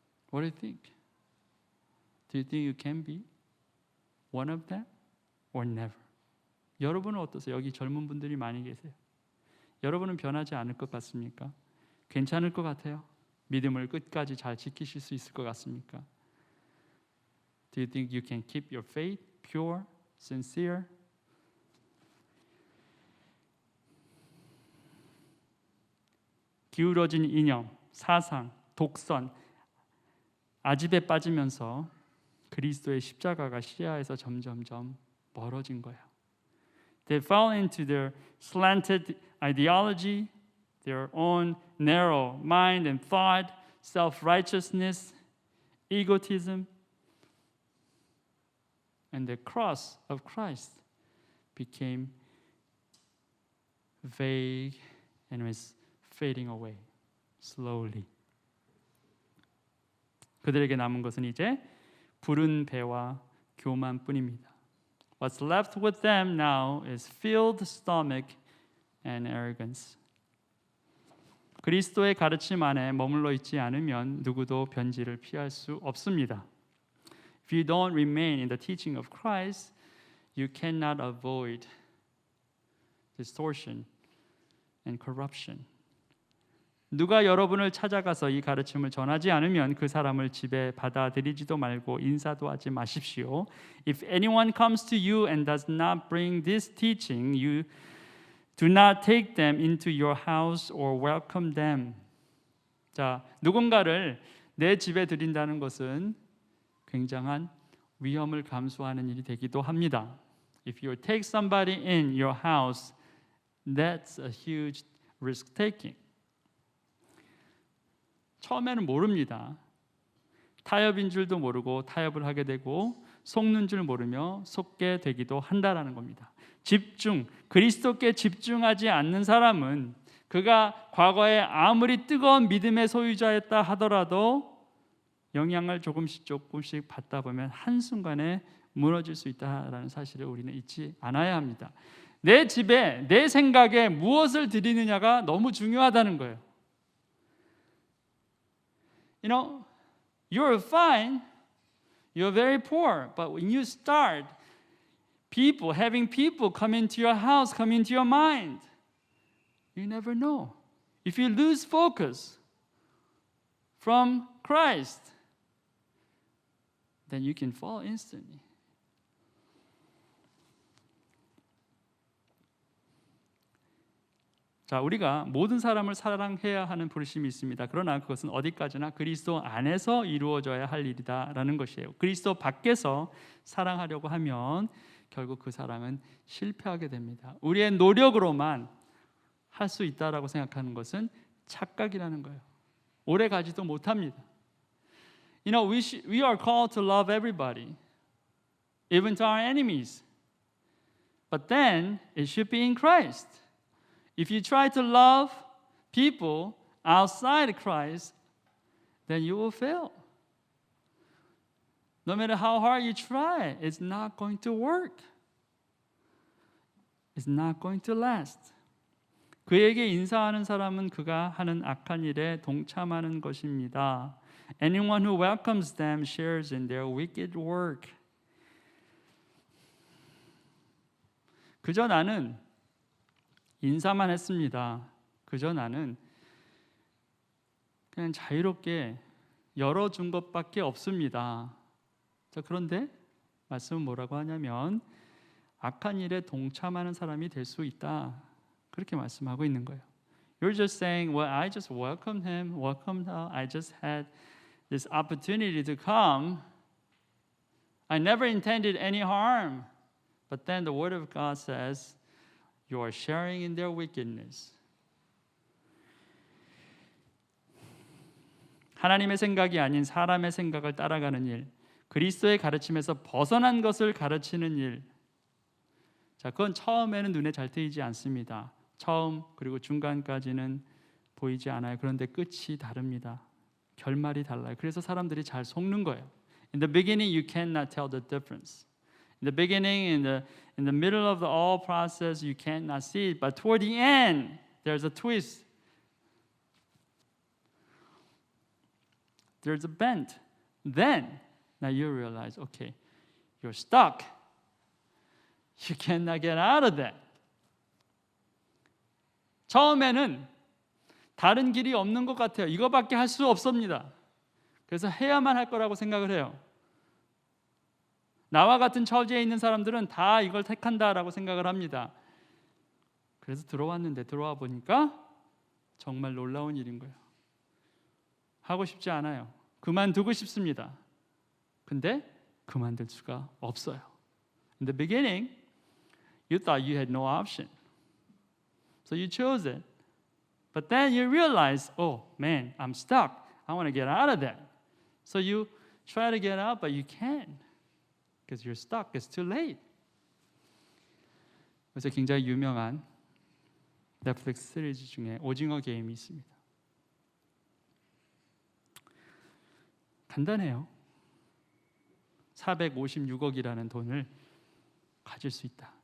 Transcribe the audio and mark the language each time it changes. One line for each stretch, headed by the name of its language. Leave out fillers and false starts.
English: What do you think? Do you think you can be one of them or never?
Korean: 여러분은 어떠세요? 여기 젊은 분들이 많이 계세요. 여러분은 변하지 않을 것 같습니까? 괜찮을 것 같아요? 믿음을 끝까지 잘 지키실 수 있을 것 같습니까?
English: Do you think you can keep your faith pure, sincere?
Korean: 기울어진 이념, 사상, 독선, 아집에 빠지면서 그리스도의 십자가가 시야에서 점점점 멀어진 거예요.
English: They fell into their slanted ideology, their own narrow mind and thought, self-righteousness, egotism, and the cross of Christ became vague and was fading away slowly.
Korean: 그들에게 남은 것은 이제 부른 배와 교만뿐입니다.
English: What's left with them now is filled stomach and arrogance.
Korean: 그리스도의 가르침 안에 머물러 있지 않으면 누구도 변질을 피할 수 없습니다.
English: If you don't remain in the teaching of Christ, you cannot avoid distortion and corruption.
Korean: 누가 여러분을 찾아가서 이 가르침을 전하지 않으면 그 사람을 집에 받아들이지도 말고 인사도 하지 마십시오.
English: If anyone comes to you and does not bring this teaching, you do not take them into your house or welcome them.
Korean: 자, 누군가를 내 집에 들인다는 것은 굉장한 위험을 감수하는 일이 되기도 합니다.
English: If you take somebody in your house, that's a huge risk taking.
Korean: 처음에는 모릅니다. 타협인 줄도 모르고 타협을 하게 되고 속는 줄 모르며 속게 되기도 한다라는 겁니다. 집중, 그리스도께 집중하지 않는 사람은 그가 과거에 아무리 뜨거운 믿음의 소유자였다 하더라도 영향을 조금씩 받다 보면 한순간에 무너질 수 있다라는 사실을 우리는 잊지 않아야 합니다. 내 집에, 내 생각에 무엇을 드리느냐가 너무 중요하다는 거예요.
English: You know, you're fine, you're very poor, but when you start having people come into your house, come into your mind, you never know. If you lose focus from Christ, then you can fall instantly.
Korean: 자, 우리가 모든 사람을 사랑해야 하는 부르심이 있습니다. 그러나 그것은 어디까지나 그리스도 안에서 이루어져야 할 일이다라는 것이에요. 그리스도 밖에서 사랑하려고 하면 결국 그 사랑은 실패하게 됩니다. 우리의 노력으로만 할 수 있다라고 생각하는 것은 착각이라는 거예요. 오래 가지도 못합니다.
English: You know, we are called to love everybody, even to our enemies. But then it should be in Christ. If you try to love people outside Christ, then you will fail. No matter how hard you try, it's not going to work. It's not going to last.
Korean: 그에게 인사하는 사람은 그가 하는 악한 일에 동참하는 것입니다.
English: Anyone who welcomes them shares in their wicked work.
Korean: 그저 나는 인사만 했습니다. 그저 나는 그냥 자유롭게 열어준 것밖에 없습니다. 자, 그런데 말씀은 뭐라고 하냐면 악한 일에 동참하는 사람이 될 수 있다. 그렇게 말씀하고 있는 거예요.
English: You're just saying, well, I just welcomed him, welcomed her. I just had this opportunity to come. I never intended any harm. But then the Word of God says, you are sharing in their wickedness.
Korean: 하나님의 생각이 아닌 사람의 생각을 따라가는 일, 그리스도의 가르침에서 벗어난 것을 가르치는 일. 자, 그건 처음에는 눈에 잘 트이지 않습니다. 처음 그리고 중간까지는 보이지 않아요. 그런데 끝이 다릅니다. 결말이 달라요. 그래서 사람들이 잘 속는 거예요.
English: In the beginning, you cannot tell the difference. In the beginning, in the middle of the all process, you cannot see it. But toward the end, there's a twist. There's a bend. Then, now you realize, okay, you're stuck. You cannot get out of that.
Korean: 처음에는 다른 길이 없는 것 같아요. 이거밖에 할 수 없습니다. 그래서 해야만 할 거라고 생각을 해요. 나와 같은 처지에 있는 사람들은 다 이걸 택한다라고 생각을 합니다. 그래서 들어와 보니까 정말 놀라운 일인 거예요. 하고 싶지 않아요. 그만두고 싶습니다. 근데 그만둘 수가 없어요.
English: In the beginning, you thought you had no option. So you chose it. But then you realize, oh man, I'm stuck. I want to get out of that. So you try to get out, but you can't. Because you're stuck. It's too late.
Korean: 그래서 굉장히 유명한 넷플릭스 시리즈 중에 오징어 게임이 있습니다. 간단해요. 456억이라는 돈을 가질 수 있다.